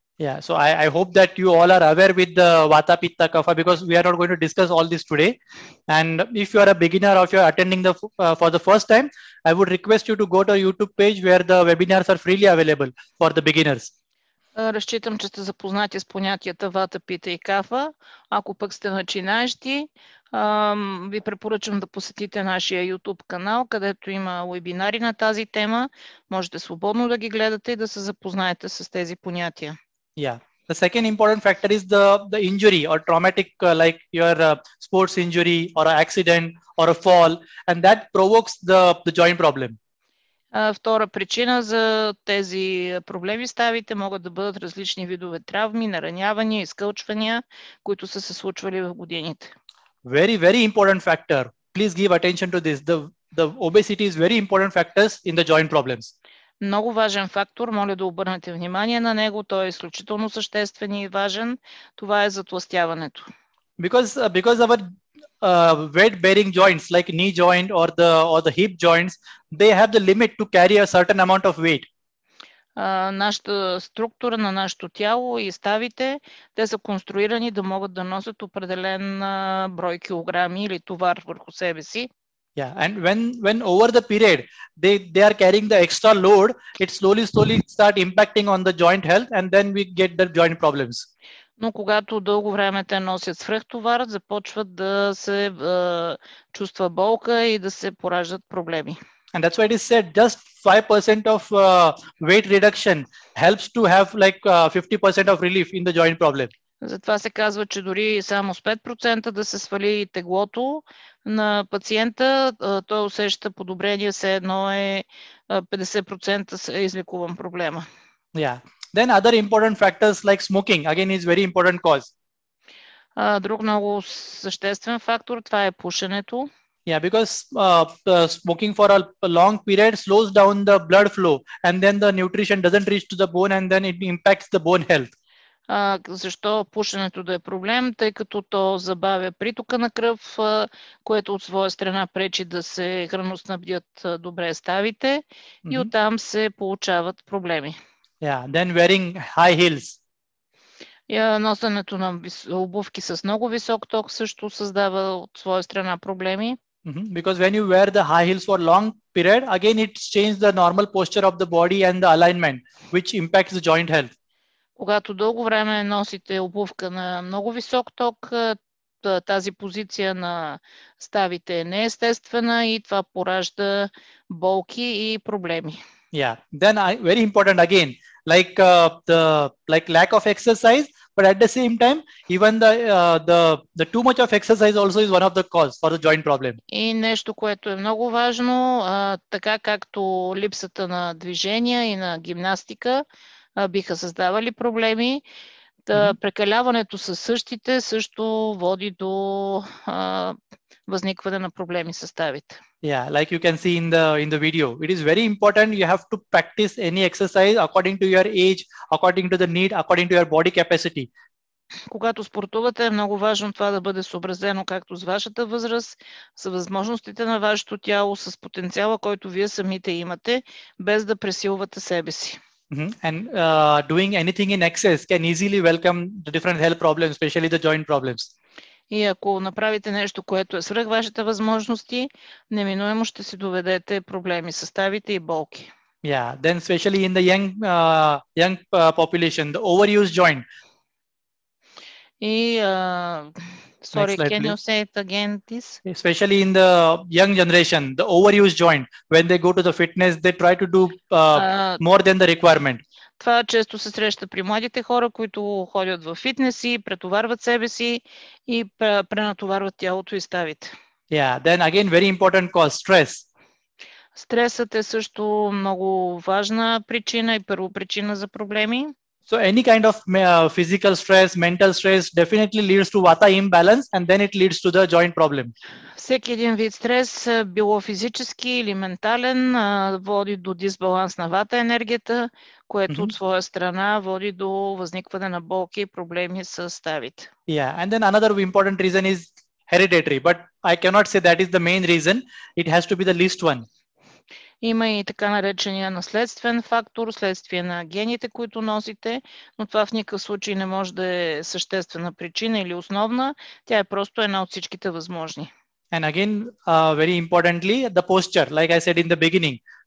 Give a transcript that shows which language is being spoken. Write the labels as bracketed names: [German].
[English] Yeah, so I hope that you all are aware with the Vata, Pitta, Kapha, because we are not going to discuss all this today. And if you are a beginner or if you are attending for the first time, I would request you to go to our YouTube page where the webinars are freely available for the beginners. [Bulgarian] Разчитам, че сте запознати с понятията вата, пита и кафа. Ако пък сте начинаещи, ви препоръчвам да посетите нашия YouTube канал, където има уебинари на тази тема. Можете свободно да ги гледате и да се запознаете с тези понятия. [English] Yeah. The second important factor is the injury or traumatic, like your sports injury or an accident or a fall, and that provokes the joint problem. [Bulgarian] Втора причина за тези проблеми ставите могат да бъдат различни видове травми, наранявания, изкълчвания, които са се случвали в годините. [English] Very, very important factor. Please give attention to this. The obesity is very important factors in the joint problems. [Bulgarian] Много важен фактор, моля да обърнете внимание на него, той е изключително съществен и важен. Това е затлъстяването. [English] Because our weight-bearing joints like knee joint or the hip joints, they have the limit to carry a certain amount of weight. [Bulgarian] Нашата структура на нашето тяло и ставите, те са конструирани да могат да носят определен брой килограми или товар върху себе си. [English] Yeah, and when over the period they are carrying the extra load, it slowly start impacting on the joint health, and then we get the joint problems. [Bulgarian] Но когато дълго време те носят свръхтовар, започват да се чувства болка и да се пораждат проблеми. [English] And that's why it is said just 5% of weight reduction helps to have like 50% of relief in the joint problem. [Bulgarian] Затова се казва, че дори само с 5% да се свали теглото на пациента, той усеща подобрение, все едно е 50% е излекуван проблема. [English] Yeah. Then other important factors like smoking again is very important cause. [Bulgarian] Друг много съществен фактор, това е пушенето. [English] Yeah, because smoking for a long period slows down the blood flow, and then the nutrition doesn't reach to the bone, and then it impacts the bone health. [Bulgarian] Защо пушенето да е проблем? Тъй като то забавя притока на кръв, което от своя страна пречи да се храноснабдят добре ставите и оттам се получават проблеми. [English] Yeah, then wearing high heels. [Bulgarian] Носенето на обувки с много висок ток също създава от своя страна проблеми. [English] Because when you wear the high heels for long period, again it changes the normal posture of the body and the alignment, which impacts the joint health. [Bulgarian] Когато дълго време носите обувка на много висок ток, тази позиция на ставите е неестествена и това поражда болки и проблеми. [English] Yeah, then very important again, like lack of exercise, but at the same time, even the too much of exercise also is one of the cause for the joint problem. [Bulgarian] И нещо, което е много важно, така както липсата на движения и на гимнастика биха създавали проблеми, прекаляването със същите също води до възникване на проблеми с ставите. [English] Yeah, like you can see in the video, it is very important. You have to practice any exercise according to your age, according to the need, according to your body capacity. [Bulgarian] Когато спортувате, е много важно това да бъде съобразено както с вашата възраст, с възможностите на вашето тяло, с потенциала, който вие самите имате, без да пресилвате себе си. [English] And doing anything in excess can easily welcome the different health problems, especially the joint problems. [Bulgarian] И ако направите нещо, което е свръх вашите възможности, неминуемо ще си доведете проблеми с ставите и болки. [English] Yeah, then especially in the young population, the overuse joint. И sorry, can you say it again, please? Especially in the young generation, the overuse joint. When they go to the fitness, they try to do more than the requirement. [Bulgarian] Това често се среща при младите хора, които ходят в фитнеси, претоварват себе си и пренатоварват тялото и ставите. [English] Yeah, then again very important cause, stress. [Bulgarian] Стресът е също много важна причина и първопричина за проблеми. [English] So any kind of physical stress, mental stress definitely leads to vata imbalance, and then it leads to the joint problem. [Bulgarian] Всеки един вид стрес, било физически или ментален, води до дисбаланс на вата енергията, което от своя страна води до възникване на болки и проблеми с ставите. [English] Yeah, and then another important reason is hereditary, but I cannot say that is the main reason. It has to be the least one. [Bulgarian] Има и така наречения наследствен фактор, следствие на гените, които носите, но това в никакъв случай не може да е съществена причина или основна. Тя е просто една от всичките възможни. [English] And again, very importantly, the posture, like I said in the beginning.